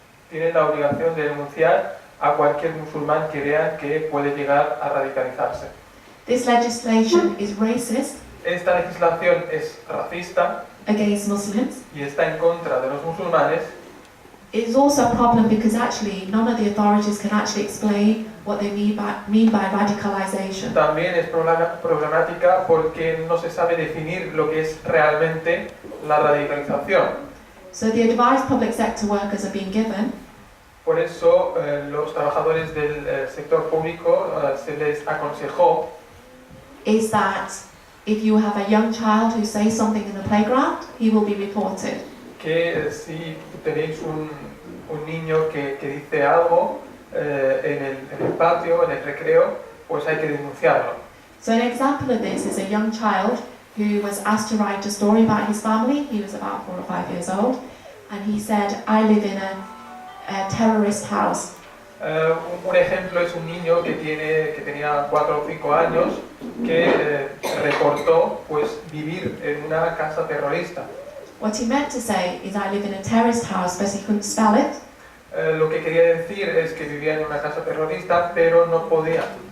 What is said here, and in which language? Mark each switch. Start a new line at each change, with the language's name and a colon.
Spanish: Tienen la obligación de denunciar a cualquier musulmán que vean que puede llegar a radicalizarse.
English: This legislation is racist.
Spanish: Esta legislación es racista
English: against Muslims.
Spanish: Y está en contra de los musulmanes.
English: It is also a problem because actually none of the authorities can actually explain what they mean by radicalization.
Spanish: También es problemática porque no se sabe definir lo que es realmente la radicalización.
English: So the advice public sector workers are being given.
Spanish: Por eso los trabajadores del sector público se les aconsejó
English: is that if you have a young child who says something in the playground, he will be reported.
Spanish: Que si tenéis un niño que dice algo en el patio, en el recreo, pues hay que denunciarlo.
English: So an example of this is a young child who was asked to write a story about his family. He was about 4 or 5 years old, and he said, "I live in a terrorist house."
Spanish: Un ejemplo es un niño que tenía 4 o 5 años que reportó pues vivir en una casa terrorista.
English: What he meant to say is I live in a terrorist house, but he couldn't spell it.
Spanish: Lo que quería decir es que vivía en una casa terrorista, pero no podía.